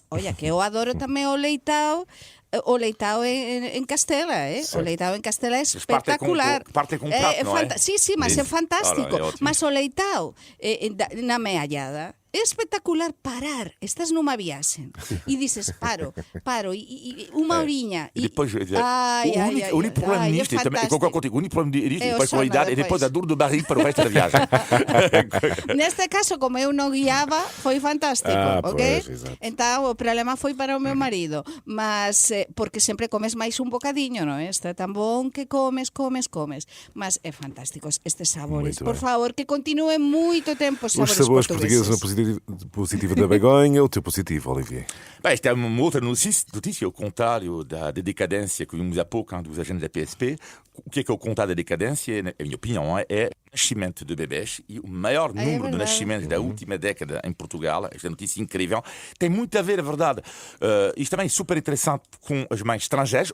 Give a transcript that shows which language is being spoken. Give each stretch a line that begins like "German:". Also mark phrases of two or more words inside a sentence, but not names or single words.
Galician: Olla, que eu adoro tamén o leitao en Castela, O leitao en Castela é espectacular. Parte con prato, non é? Sí, mas é fantástico. Mas o leitao na meallada é espectacular. Parar, estás nunha viaxe e dices paro, e unha horiña
Portuguese: e depois o único problema nisto é também, o único problema disto depois com a idade é depois a dor do barriga para o resto da viagem.
Galician: Neste caso, como eu non guiaba, foi fantástico, ok? Então o problema foi para o meu marido, mas porque sempre comes máis un bocadiño, non é? Está tan bon que comes, mas é fantástico estes sabores. Por favor, que continúen moito tempo os sabores portugueses.
Portuguese: Positivo da Begonha, o teu positivo, Olivier? Esta é uma outra notícia, ao contrário da decadência que vimos há pouco dos agentes da PSP. O que é o contrário da decadência, na minha opinião, é o nascimento de bebés, e o maior número de nascimentos da última década em Portugal. Esta notícia incrível tem muito a ver, a verdade. Isto também é super interessante com as mães estrangeiras.